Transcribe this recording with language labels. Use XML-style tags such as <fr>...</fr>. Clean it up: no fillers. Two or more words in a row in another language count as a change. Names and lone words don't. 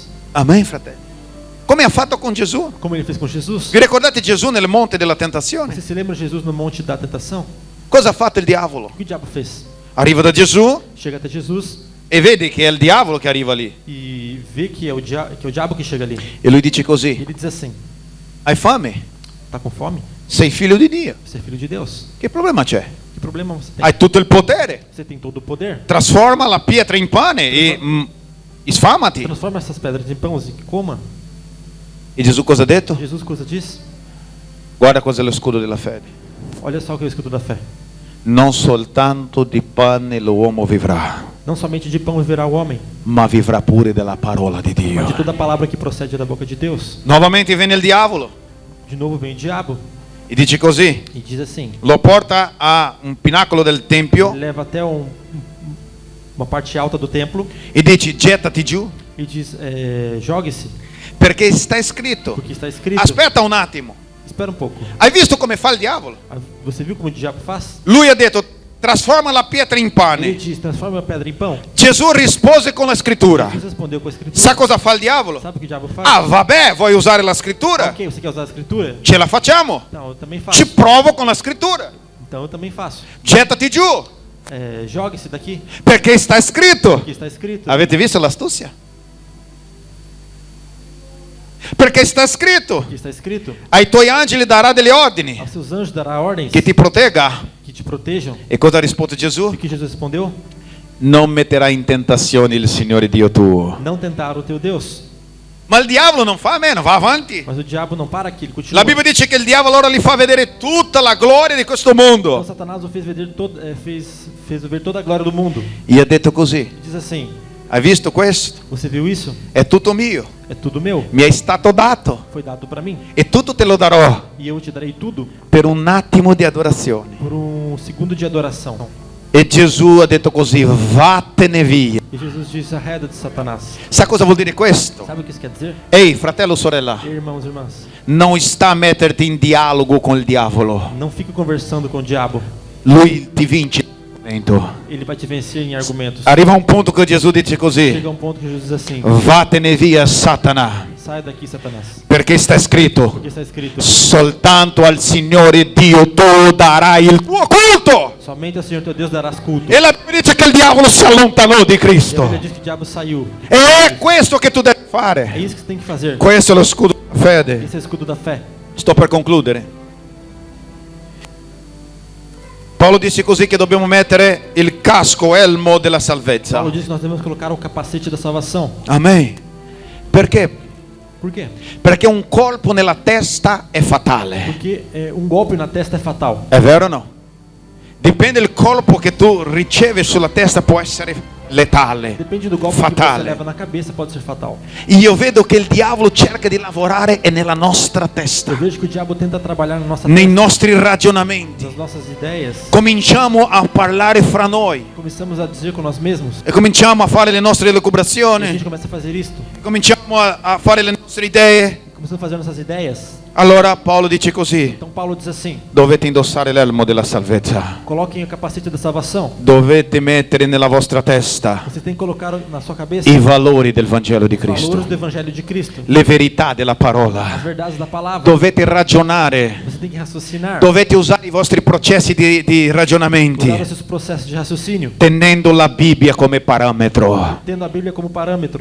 <it>Amen, fratello. Come ha fatto con Gesù?</it> <pt>Como ele fez com Jesus.</pt> <it>Vi ricordate Gesù nel monte della tentazione?</it> <pt>Você se lembra de Jesus no monte da tentação?</pt> <it>Cosa ha fatto il diavolo?</it> <pt>O que o diabo fez?</pt> <it>Arriva da Gesù</it> <pt>Chega até Jesus</pt> <it>e vede che è il diavolo che arriva lì.</it> <pt>e vê que é o diabo que chega ali.</pt> <it>E lui dice</it> <pt>E</pt> <it>così:</it> <pt>ele diz assim:</pt> <it>hai fame?</it> <pt>tá com fome?</pt> <it>Sei figlio di Dio.</it> <pt>Você é filho de Deus.</pt> <it>Che problema c'è?</it> <pt>Que problema você tem?</pt> <it>Hai tutto il potere.</it> <pt>Você tem todo o poder.</pt> <it>Trasforma la pietra in pane e sfamati.</it> <pt>Transforma essas pedras em pães e coma.</pt> <it>E Gesù cosa ha detto?</it> <pt>Jesus coisa diz?</pt> <it>Guarda cos'è lo scudo della fede.</it> <pt>Olha só o que é o escudo da fé.</pt> <it>Non soltanto di pane l'uomo vivrà,</it> <pt>Não somente de pão viverá o homem,</pt> <it>ma vivrà pure della parola di</it> <pt>mas de</pt> <it>Dio.</it> <pt>toda a palavra que procede da boca de Deus.</pt> <it>Nuovamente viene il diavolo</it> <pt>De novo vem o diabo</pt> <it>e dice così.</it> <pt>e diz assim:</pt> <it>Lo porta a un pinacolo del tempio</it> <pt>leva até uma parte alta do templo</pt> <it>e dice gettati giù</it> <pt>e diz: jogue-se,</pt> <it>perché sta scritto.</it> <pt>porque está escrito.</pt> <it>Aspetta un attimo.</it> <pt>Espera um pouco.</pt> <it>Hai visto come fa il diavolo?</it> <pt>Você viu como o diabo faz?</pt> <it>Lui ha detto trasforma la pietra in</it> <pt>Ele</pt> <it>pane.</it> <pt>diz: transforma a pedra em pão.</pt> <it>Gesù rispose con la scrittura.</it> <pt>Jesus respondeu com a escritura.</pt> <it>Sa cosa fa il diavolo?</it> <pt>Sabe o que o diabo faz?</pt> <it>Ah, vabbè, vuoi usare la scrittura?</it> <pt>Ok, você quer usar a escritura?</pt> <it>Ce la facciamo.</it> <pt>Não, eu também faço.</pt> <it>Ci provo con la scrittura.</it> <pt>Então eu também faço.</pt> <it>Gettati giù</it> <pt>Jogue-se daqui,</pt> <it>perché sta scritto.</it> <pt>porque está escrito.</pt> <it>Avete visto l'astuzia? Perché sta scritto.</it> <pt>Porque está escrito.</pt> <it>Ai tuoi angeli darà delle ordini</it> <pt>Aos seus anjos dará ordens</pt> <it>che ti protegga.</it> <pt>que te protejam.</pt> <it>E cosa ha risposto Gesù?</it> <pt>E o que Jesus respondeu?</pt> <it>Non metterà in tentazione il Signore Dio tuo.</it> <pt>Não tentar o teu Deus.</pt> <it>Ma il diavolo non fa meno, va avanti.</it> <pt>Mas o diabo não para aqui, ele continua.</pt> <it>La Bibbia dice che il diavolo ora gli fa vedere tutta la gloria di questo</it> <pt>Então</pt> <it>mondo.</it> <pt>Satanás o fez ver toda a glória do mundo.</pt> <it>E ha detto così:</it> <pt>E diz assim:</pt> <it>hai visto questo?</it> <pt>você viu isso?</pt> <it>È tutto mio,</it> <pt>É tudo meu.</pt> <it>mi è stato dato</it> <pt>Foi dado para mim.</pt> <it>e tutto te lo darò</it> <pt>E eu te darei tudo</pt> <it>per un attimo di adorazione.</it> <pt>por segundo de adoração.</pt> <it>E Gesù ha detto così: vattene via.</it> <pt>E Jesus disse: arreda de Satanás.</pt> <it>Sa cosa vuol dire questo?</it> <pt>Sabe o que isso quer dizer?</pt> <it>Ehi, fratello, sorella,</it> <pt>Irmãos e irmãs,</pt> <it>non sta a metterti in dialogo con il diavolo.</it> <pt>não fique conversando com o diabo.</pt> <it>Lui ti vince nel momento.</it> <pt>Ele vai te vencer em argumentos.</pt> <it>Arriva un punto che Gesù dice così:</it> <pt>Chega um ponto que Jesus diz assim:</pt> <it>vattene via, Satana,</it> <pt>sai daqui, Satanás.</pt> <it>perché sta scritto:</it> <pt>Porque está escrito:</pt> <it>soltanto al Signore Dio tu darai il tuo culto.</it> <pt>somente ao Senhor teu Deus darás culto.</pt> <it>E la Bibbia dice che il diavolo si allontanò di</it> <pt>E a</pt> <it>Cristo.</it> <pt>Bíblia diz que o diabo saiu.</pt> <it>E è questo che tu devi</it> <pt>É</pt> <it>fare.</it> <pt>isso que você tem que fazer.</pt> <it>Questo è lo scudo della fede.</it> <pt>Esse é o escudo da fé.</pt> <it>Sto per concludere. Paolo dice così che dobbiamo mettere il casco, elmo della salvezza.</it> <pt>Paulo diz que nós devemos colocar o capacete da salvação.</pt> <it>Amen. Perché?</it> <pt>Por quê?</pt> <it>Perché un colpo nella testa è fatale.</it> <pt>Porque golpe na testa é fatal.</pt> <it>È vero o no? Dipende il colpo che tu ricevi sulla testa, può essere letale,</it> <pt>Depende do golpe que você</pt> <it>fatale.</it> <pt>leva na cabeça, pode ser fatal.</pt> <it>Io vedo che il diavolo cerca di lavorare e nella nostra testa,</it> <pt>Eu vejo que o diabo tenta trabalhar na nossa</pt> <it>nei</it> <pt>testa,</pt> <it>nostri ragionamenti.</it> <pt>nas nossas ideias.</pt> <it>Cominciamo a parlare fra noi</it> <pt>Começamos a dizer com nós mesmos.</pt> <it>e cominciamo a fare le nostre</it> <pt>E a</pt> <it>elucubrazioni,</it> <pt>gente começa a fazer isto.</pt> <it>cominciamo a fare le nostre idee.</it> <pt>Começamos a fazer nossas ideias.</pt> <it>Allora Paolo dice così:</it> <pt>Então Paulo diz assim:</pt> <it>dovete indossare l'elmo della salvezza,</it> <pt>coloquem o capacete da salvação.</pt> <it>dovete mettere nella vostra testa</it> <pt>Você tem que colocar na sua cabeça</pt> <it>i valori del Vangelo di</it> <pt>os valores</pt> <it>Cristo,</it> <pt>do Evangelho de Cristo,</pt> <it>le verità della</it> <pt>as</pt> <it>parola.</it> <pt>verdades da palavra.</pt> <it>Dovete ragionare,</it> <pt>Você tem que raciocinar,</pt> <it>dovete usare i vostri processi di ragionamenti,</it> <pt>usar os seus processos de raciocínio,</pt> <it>tenendo la Bibbia come parametro.</it> <pt>tendo a Bíblia como parâmetro.</pt>